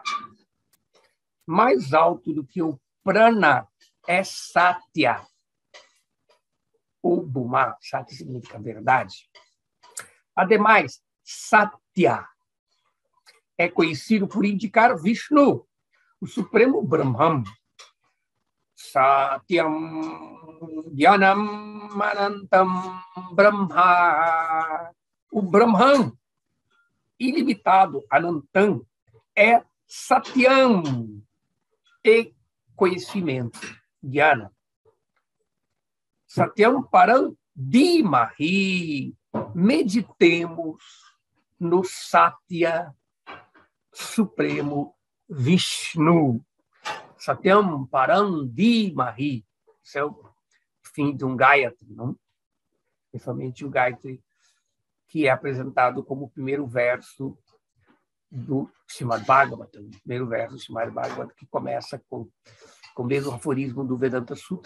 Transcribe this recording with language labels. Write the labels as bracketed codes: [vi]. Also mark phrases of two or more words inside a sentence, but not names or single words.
[pt] Mais alto do que o prana é Satya, ou Brahma. Satya significa verdade. Ademais, Satya é conhecido por indicar Vishnu, o Supremo Brahman. [sa] सत्यं ज्ञानम् अनन्तं ब्रह्म. [pt] O Brahman ilimitado, Anantam, é Satyam e conhecimento, Dhyana. [sa] सत्यं परं धीमहि. [pt] Meditemos no Satya Supremo Vishnu. [sa] सत्यं परं धीमहि. [pt] Isso é o fim de um Gayatri, não? Principalmente o Gayatri, que é apresentado como o primeiro verso do Srimad Bhagavatam, o primeiro verso do Srimad Bhagavatam, que começa com o mesmo aforismo do Vedanta Sutra.